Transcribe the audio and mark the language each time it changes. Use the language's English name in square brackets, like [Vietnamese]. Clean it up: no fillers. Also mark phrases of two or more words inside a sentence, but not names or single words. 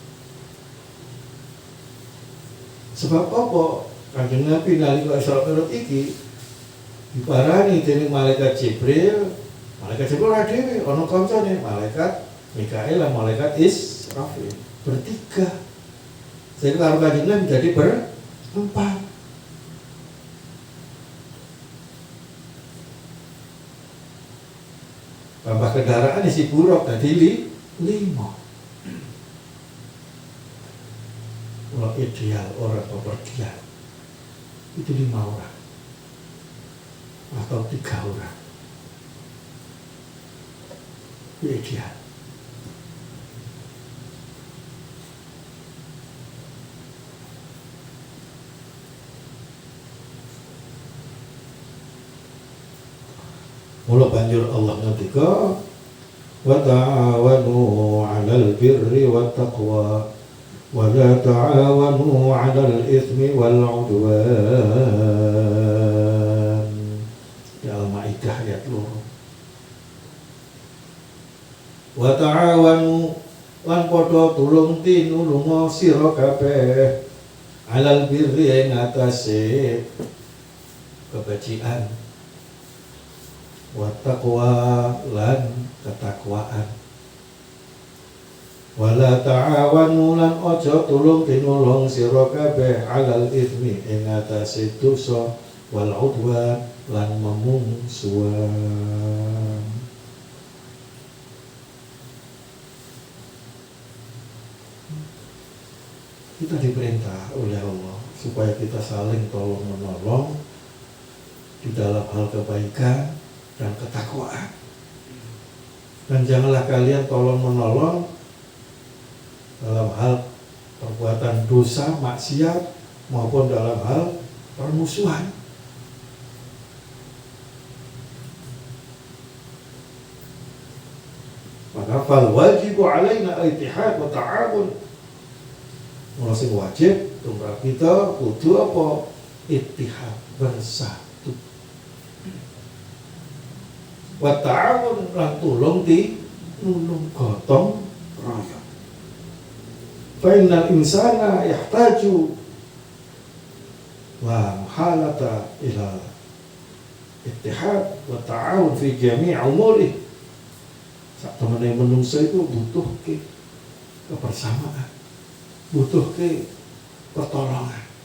[Javanese] Sebab apa? Kanjeng Nabi nalika Isra Mi'raj iki diparani dening malaikat Jibril. Malaikat Jibril ora dhewe, ana kancane malaikat Mikail lan malaikat Israfil. [Indonesian] Bertiga. Sehingga karo Kanjeng Nabi jadi berempat. Tambah kendaraan isi buruk tadi 5. Kalau ideal orang kepergian itu 5 orang atau 3 orang. Itu ideal. [Javanese] Mula banjur Allah ngendika [Arabic] وتعاونوا على البر والتقوى ولا تعاونوا على الإثم والعدوان. [Indonesian] Ya Al-Maidah ayat 2. [Arabic] وتعاونوا [Javanese] lan padha tulung tinulunga sira kabeh [Arabic] على البر [Javanese] ing atase kebajikan [Arabic] والتقوى [Javanese] lan ketakwaan. [Arabic] ولا تعاونوا [Javanese] lan aja tulung tinulung sira kabeh [Arabic] على الإثم [Javanese] ing atase dosa [Arabic] والعدوان [Javanese] lan memungsuhan. [Indonesian] Kita diperintah oleh Allah supaya kita saling tolong menolong di dalam hal kebaikan dan ketakwaan. Dan janganlah kalian tolong menolong dalam hal perbuatan dosa, maksiat maupun dalam hal permusuhan. [Arabic] Maka فالواجب علينا الاتحاد والتعاون. [Javanese] Mula sing wajib tumrap kita kudu apa? [Indonesian] Ittihad, bersatu. [Arabic] والتعاون [Javanese] lan tulung nulung gotong royong. [Arabic] فإن الإنسان يحتاج لا محالة إلى الاتحاد والتعاون في جميع أموره. [Javanese] Sak temene menungso [Indonesian] itu butuh kebersamaan, butuh pertolongan.